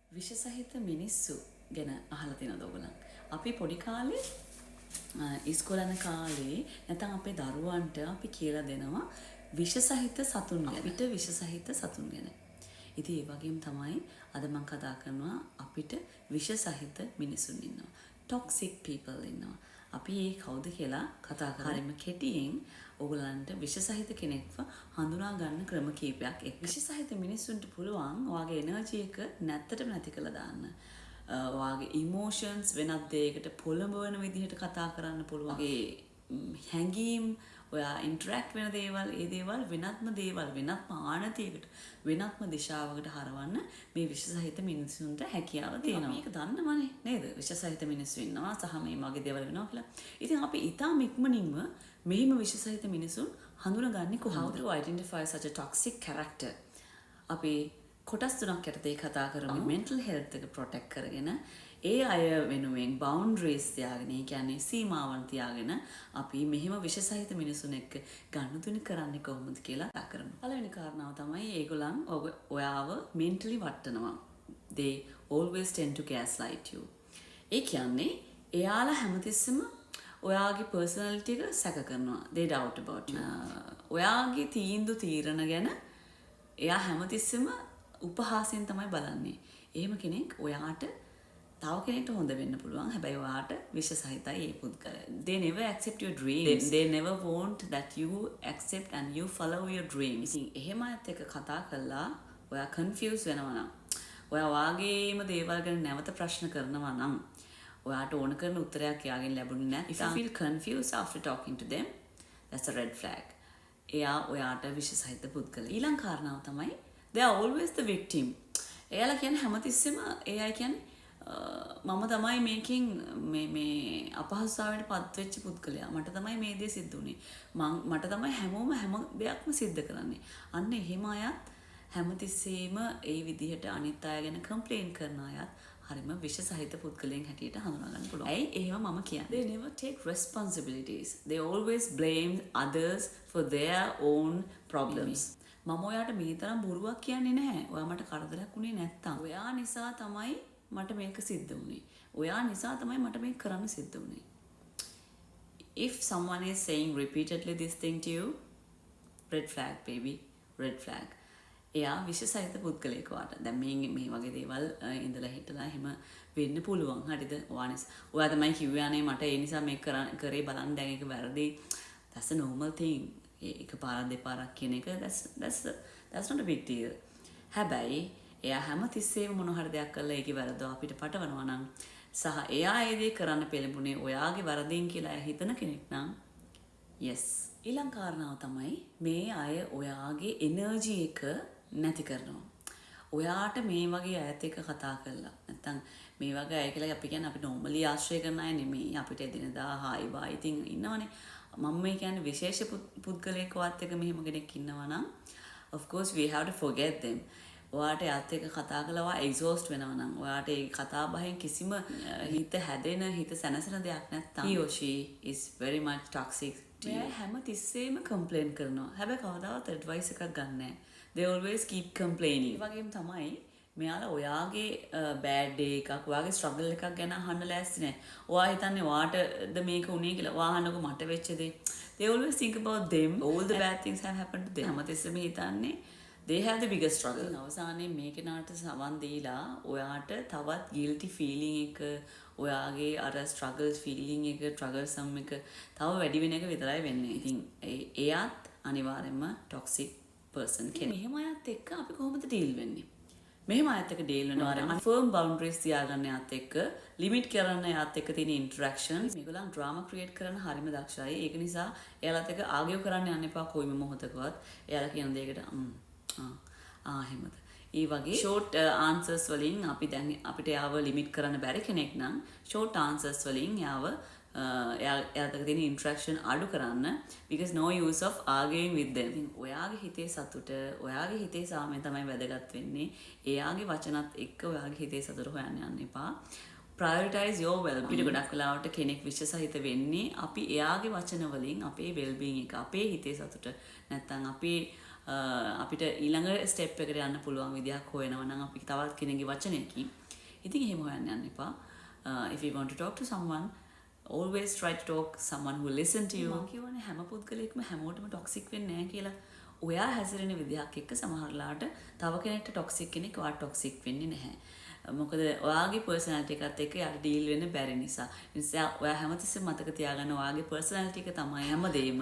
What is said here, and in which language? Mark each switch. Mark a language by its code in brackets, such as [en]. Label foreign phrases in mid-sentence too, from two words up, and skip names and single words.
[si] විෂ සහිත මිනිස්සු ගැන අහලා තියෙනවද ඔයගොල්ලන්? අපි පොඩි කාලේ ඉස්කෝලේ යන කාලේ නැත්නම් අපේ දරුවන්ට අපි කියලා දෙනවා විෂ සහිත සතුන් ගැන. අපිට විෂ සහිත සතුන් ගැන. ඉතින් ඒ වගේම තමයි අද මම කතා කරනවා අපිට විෂ සහිත මිනිසුන් ඉන්නවා. [en] toxic people [si] ඉන්නවා. අපි ඒ කවුද කියලා කතා කරමු. කෙටියෙන් ඔයගලන්ට විෂ සහිත කෙනෙක්ව හඳුනා ගන්න ක්‍රම කීපයක් එක්ක. විෂ සහිත මිනිස්සුන්ට පුළුවන් ඔයාගේ එනර්ජි එක නැත්තටම නැති කරලා දාන්න. ඔයාගේ ඉමෝෂන්ස් වෙනත් දෙයකට පොළඹවන විදිහට කතා කරන්න පුළුවන්. හැඟීම් ඔයා ඉන්ටරැක්ට් වෙන දේවල් ඒ දේවල් වෙනත්ම දේවල් වෙනත්ම ආනතියකට වෙනත්ම දිශාවකට හරවන්න මේ විෂ සහිත මිනිස්සුන්ට හැකියාව තියෙනවා. මේක දන්නවනේ නේද? විෂ සහිත මිනිස්සු ඉන්නවා සහ මේ වගේ දේවල් වෙනවා කියලා. ඉතින් අපි ඊටාම ඉක්මනින්ම මෙහිම විෂ සහිත මිනිසුන් හඳුනගන්නේ කොහොමද? [en] How to identify such a toxic character? [si] අපි කොටස් තුනක් යටතේ කතා කරමු. [en] mental health [si] එක protect කරගෙන ඒ අය වෙනුවෙන් boundaries තියාගෙන, ඒ කියන්නේ සීමාවන් තියාගෙන අපි මෙහෙම විෂ සහිත මිනිසුන් එක්ක ගනුදෙනු කරන්නේ කොහොමද කියලා කතා කරමු. පළවෙනි කාරණාව තමයි ඒගොල්ලන් ඔයාව mentally වටනවා. [en] They always tend to gaslight you. [si] ඒ කියන්නේ එයාලා හැමතිස්සෙම ඔයාගේ personality එක සැක කරනවා. [en] They doubt about you. [si] ඔයාගේ තීරණ ගැන එයා හැමතිස්සෙම උපහාසයෙන් තමයි බලන්නේ. එහෙම කෙනෙක් ඔයාට තව කෙනෙක්ට හොඳ වෙන්න පුළුවන්. හැබැයි ඔයාට විෂ සහිතයි ඒ පුද්ගලයා. [en] They never accept your dreams. They never want that you accept and you follow your dreams. [si] ඉතින් එහෙම අයත් එක්ක කතා කළා ඔයා confuse වෙනවා නම්, ඔයා වාගේම දේවල් ගැන නැවත ප්‍රශ්න කරනවා නම්, ඔයාට ඕන කරන උත්තරයක් එයාගෙන් ලැබුණේ නැත්නම්, [en] if you feel confused after talking to them, that's a red flag. [si] එයා ඔයාට විෂ සහිත පුද්ගලයා. ඊළඟ කාරණාව තමයි [en] they are always the victim. [si] එයාලා කියන්නේ හැමතිස්සෙම එයා කියන්නේ මම තමයි මේකෙන් මේ අපහසුතාවයට පත් වෙච්ච පුද්ගලයා. මට තමයි මේ දේ සිද්ධ වුනේ. මට තමයි හැමෝම හැම දෙයක්ම සිද්ධ කරන්නේ. අන්න එහෙම අයත් හැමතිස්සෙම ඒ විදිහට අනිත් අය ගැන කම්ප්ලේන් කරන අයත් හරිම විෂ සහිත පුද්ගලයන් හැටියට හඳුනා ගන්න පුළුවන්. ඇයි එහෙම මම කියන්නේ? [en] They never take responsibilities. They always blame others for their own problems. [si] මම ඔයාට මේ තරම් බොරුවක් කියන්නේ නැහැ. ඔයා මට කරදරයක් වුණේ නැත්තම්. ඔයා නිසා තමයි මට මේක සිද්ධ වුණේ. ඔයා නිසා තමයි මට මේක කරන්න සිද්ධ වුණේ. [en] If someone is saying repeatedly this thing to you, red flag baby, red flag. [si] එයා විෂ සහිත පුද්ගලයෙක් වාට. දැන් මේ වගේ දේවල් ඉඳලා හිටලා එහෙම වෙන්න පුළුවන්. හරිද? ඔයා තමයි කිව්වානේ මට ඒ නිසා මේක කරේ බලන්න දැන් ඒක වැරදි. [en] That's a normal thing. [si] එක පාරක් දෙපාරක් කියන එක [en] that's not a big deal. [si] හැබැයි එයා හැම තිස්සෙම මොන හරි දෙයක් කරලා ඒකේ වැරද්ද අපිට පටවනවා නම් සහ එයා ඒ දේ කරන්න පෙළඹුණේ ඔයාගේ වරදින් කියලා එයා හිතන කෙනෙක් නම් yes. ඊළඟ කාරණාව තමයි මේ අය ඔයාගේ එනර්ජි එක නැති කරනවා. ඔයාට මේ වගේ අයත් එක්ක කතා කරලා නැත්තම් මේ වගේ අය කියලා අපි කියන්නේ අපි normally ආශ්‍රය කරන අය නෙමෙයි. අපිට එදිනදා [en] hi bye [si] ඉතින් ඉන්නවනේ. මම මේ කියන්නේ විශේෂ පුද්ගලයෙක් වත් එක මෙහෙම කෙනෙක් ඉන්නවා නම් [en] of course we have to forget them. [si] ඔයාට යත් එක කතා කළා exhaust වෙනවා නම් ඔයාට ඒ කතා බහෙන් කිසිම හිත හැදෙන හිත සැනසෙන දෙයක් නැත්තම් [en] he or she is very much toxic to you. [si] හැම තිස්සෙම complain කරනවා. හැබැයි කවදාවත් advice එකක් ගන්න නැහැ. [en] They always keep complaining. [si] ඒ වගේම තමයි මෙයාලා ඔයාගේ [en] bad day [si] එකක් ඔයාගේ struggle එකක් ගැන අහන්න ලෑස්ති නැහැ. ඔයා හිතන්නේ ඔයාටද මේක උනේ කියලා. ඔයා අහන්නකො මට වෙච්ච දේ. [en] They always think about them. All the bad things have happened to them. [si] හැමතිස්සෙම හිතන්නේ [en] they have the biggest struggle. [si] අවසානයේ මේ කෙනාට සවන් දීලා ඔයාට තවත් [en] guilty feeling [si] එක ඔයාගේ අර [en] struggle feeling [si] එක troublesome එක තව වැඩි වෙන එක විතරයි වෙන්නේ. ඉතින් එයාත් අනිවාර්යයෙන්ම [en] toxic person [si] කෙනෙක්. මෙහෙම අයත් එක්ක අපි කොහොමද deal වෙන්නේ? මෙහෙම අයත් එක්ක deal වෙනවා. [en] firm boundaries [si] තියාගන්න යත් එක්ක limit කරන්න යත් එක්ක තියෙන interactions මේගොල්ලන් [en] drama create [si] කරන හරිම දක්ෂයි. ඒක නිසා එයාලත් එක්ක argue කරන්න යන්න එපා කොයිම මොහොතකවත්. එයාලා කියන දෙයකට එහෙමද? ඒ වගේ [en] short answers [si] වලින් අපි දැන් අපිට යාව limit කරන්න බැරි කෙනෙක් නම් [en] short answers [si] වලින් යාව එයාට තියෙන interaction අඩු කරන්න [en] because no use of arguing with them. [si] ඔයාගේ හිතේ සතුට, ඔයාගේ හිතේ සාමය තමයි වැදගත් වෙන්නේ. එයාගේ වචනත් එක්ක ඔයාගේ හිතේ සතුට හොයන්න යන්න එපා. [en] prioritize your well-being. [si] අපිට ගොඩක් වෙලාවට කෙනෙක් විශ්ව සහිත වෙන්නේ අපි එයාගේ වචන වලින් අපේ well-being එක, අපේ හිතේ සතුට නැත්තම් අපේ අපිට ඊළඟ ස්ටෙප් එකට යන්න පුළුවන් විදියක් හොයනවා නම් අපි තවත් කෙනෙක්ගේ වචනයකින් ඉතින් එහෙම හොයන්න යන්න එපා. [en] If you want to talk to someone, always try to talk someone who listen to you. [si] මම කියවනේ හැම පුද්ගලයෙක්ම හැමෝටම ටොක්සික් වෙන්නේ නැහැ කියලා. ඔයා හැසිරෙන විදිහක් එක්ක සමහරලාට තව කෙනෙක්ට ටොක්සික් කෙනෙක් ඔයාට ටොක්සික් වෙන්නේ නැහැ. මොකද ඔයාගේ පර්සනැලිටි එකත් එක්ක යාට ඩීල් වෙන්න බැරි නිසා. ඒ නිසා ඔයා හැමතිස්සෙම මතක තියාගන්න ඔයාගේ පර්සනැලිටි එක තමයි හැමදේම.